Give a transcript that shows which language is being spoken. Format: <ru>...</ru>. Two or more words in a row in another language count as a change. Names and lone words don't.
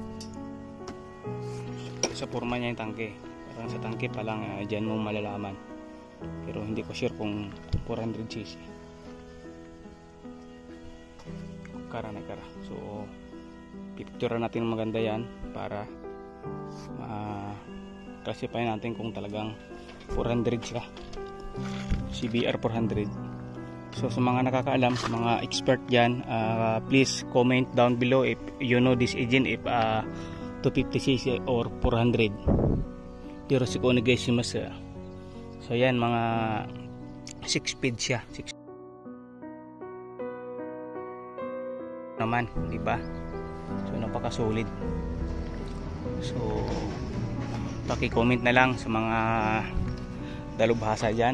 <tl>Sa forma niya yung tangke, parang sa tangke pa lang dyan mo malalaman, pero hindi ko sure kung 400cc kara na kara. So picture natin maganda yan para classify natin kung talagang 400 siya, CBR 400. So sa mga nakakaalam, sa mga expert dyan,</tl> <en>please comment down below if you know this engine, if 250cc or 400.</en> <ja>よろしくお願いします.</ja> <tl>So yan, mga 6 speed siya, 6 naman, di ba? So napaka-solid. So paki-comment na lang sa mga dalubhasa dyan.</tl>